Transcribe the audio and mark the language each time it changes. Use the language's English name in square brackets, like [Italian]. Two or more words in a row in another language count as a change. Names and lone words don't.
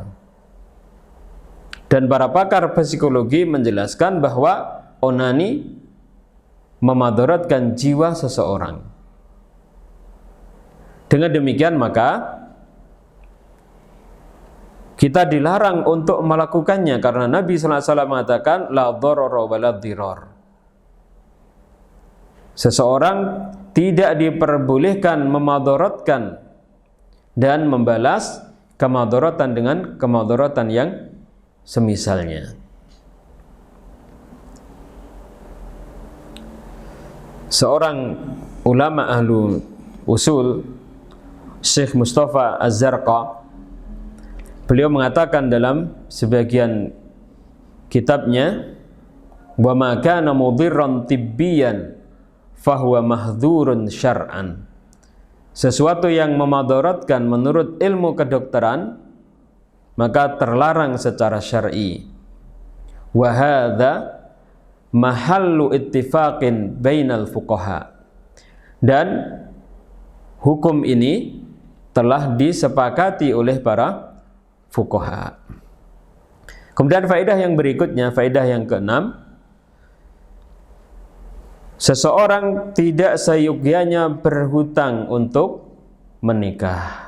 [Indonesian] Dan para pakar psikologi menjelaskan bahwa onani memadaratkan jiwa seseorang. Dengan demikian maka kita dilarang untuk melakukannya, karena Nabi SAW mengatakan [Arabic] لا ضرر ولا ضرار. [Indonesian] Seseorang tidak diperbolehkan memadaratkan dan membalas kemadaratan dengan kemadaratan yang semisalnya. Seorang ulama ahlu usul, Syekh Mustafa Az-Zarqa, beliau mengatakan dalam sebagian kitabnya, [Arabic] وما كان مضرا طبيا فهو محظور شرعا. [Indonesian] Sesuatu yang memadaratkan menurut ilmu kedokteran maka terlarang secara syar'i. [Arabic] وهذا محل اتفاق بين الفقهاء. [Indonesian] Dan hukum ini telah disepakati oleh para fuqaha. Kemudian faedah yang berikutnya, faedah yang keenam, seseorang tidak seyogyanya berhutang untuk menikah.